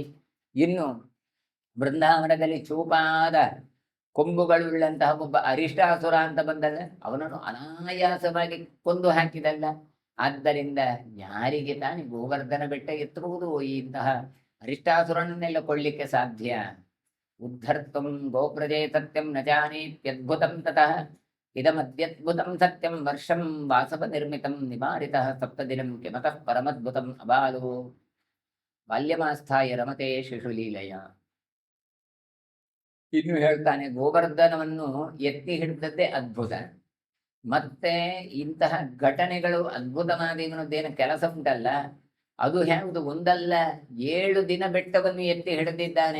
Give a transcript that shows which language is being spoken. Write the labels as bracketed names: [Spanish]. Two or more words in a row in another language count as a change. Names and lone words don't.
[Kannada] ಇನ್ನು ಬೃಂದಾವನದಲ್ಲಿ ಚೂಪಾದ ಕೊಂಬುಗಳುಳ್ಳಂತಹ ಒಬ್ಬ ಅರಿಷ್ಟಾಸುರ ಅಂತ ಬಂದಲ್ಲ, ಅವನನ್ನು ಅನಾಯಾಸವಾಗಿ ಕೊಂದು ಹಾಕಿದಲ್ಲ. ಆದ್ದರಿಂದ ಯಾರಿಗೆ ತಾನೇ ಗೋವರ್ಧನ ಬೆಟ್ಟ ಎತ್ತಬಹುದು? ಇಂತಹ ಅರಿಷ್ಟಾಸುರನನ್ನೆಲ್ಲ ಕೊಳ್ಳಿಕ್ಕೆ ಸಾಧ್ಯ. [Sanskrit] ಉದ್ಧರ್ತಂ ಗೋಪ್ರಜೆ ಸತ್ಯಂ ನ ಜಾನೇತ್ಯದ್ಭುತಂ ತತಃ ಇದಮದ್ಯದ್ಭುತಂ ಸತ್ಯಂ ವರ್ಷಂ ವಾಸವ ನಿರ್ಮಿತಂ ನಿವಾರಿತಃ ಸಪ್ತದಿನಂ ಕಿಮತಃ ಪರಮದ್ಭುತಂ ಅಬಾಲೋ ಬಾಲ್ಯಮಾಸ್ಥಾಯ ರಮತೆ ಶಿಶುಲೀಲಯ. [Kannada] ಇನ್ನು ಹೇಳ್ತಾನೆ, ಗೋವರ್ಧನವನ್ನು ಎತ್ತಿ ಹಿಡಿದದ್ದೇ ಅದ್ಭುತ. ಮತ್ತೆ ಇಂತಹ ಘಟನೆಗಳು ಅದ್ಭುತವಾದ ಇವನದ್ದೇನು ಕೆಲಸ ಉಂಟಲ್ಲ, ಅದು ಯಾವುದು ಒಂದಲ್ಲ 7 ದಿನ ಬೆಟ್ಟವನ್ನು ಎತ್ತಿ ಹಿಡಿದಿದ್ದಾನೆ.